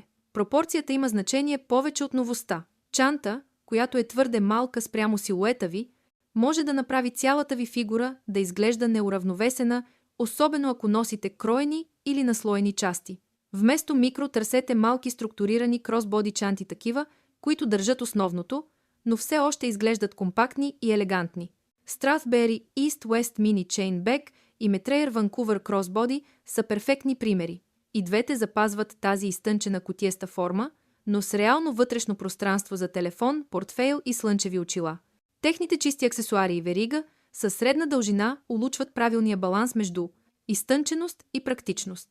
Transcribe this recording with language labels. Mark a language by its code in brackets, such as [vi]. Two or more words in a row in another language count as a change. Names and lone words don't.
[bg] Пропорцията има значение повече от новостта. Чанта, която е твърде малка спрямо силуета ви, може да направи цялата ви фигура да изглежда неуравновесена, особено ако носите кроени или наслоени части. Вместо микро търсете малки структурирани кросбоди чанти, такива, които държат основното, но все още изглеждат компактни и елегантни. Strathberry East-West Mini Chain Bag и Metrayer Vancouver Crossbody са перфектни примери. И двете запазват тази изтънчена кутиеста форма, но с реално вътрешно пространство за телефон, портфейл и слънчеви очила. Техните чисти аксесуари и верига със средна дължина улучват правилния баланс между изтънченост и практичност.